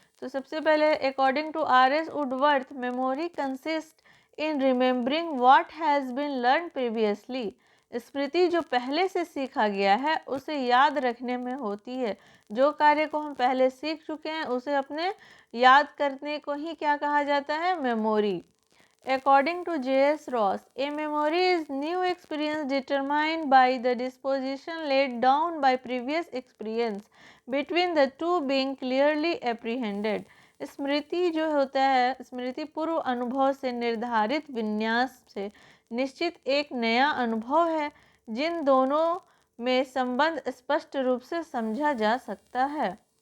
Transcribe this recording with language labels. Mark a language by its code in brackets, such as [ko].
[hi] तो सबसे पहले [en] According to R S. Woodworth, memory consist in remembering what has been learn previously. [hi] स्मृति जो पहले से सीखा गया है उसे याद रखने में होती है। जो कार्य को हम पहले सीख चुके हैं उसे अपने याद करने को ही क्या कहा जाता है, memory. [en] According to J.S. Ross, a memory is new experience determined by the disposition laid down by previous experience between the two being clearly apprehended. [hi] स्मृति जो होता है, स्मृति पूर्व अनुभव से निर्धारित विन्यास से निश्चित एक नया अनुभव है जिन दोनों में संबंध स्पष्ट रूप से समझा जा सकता है।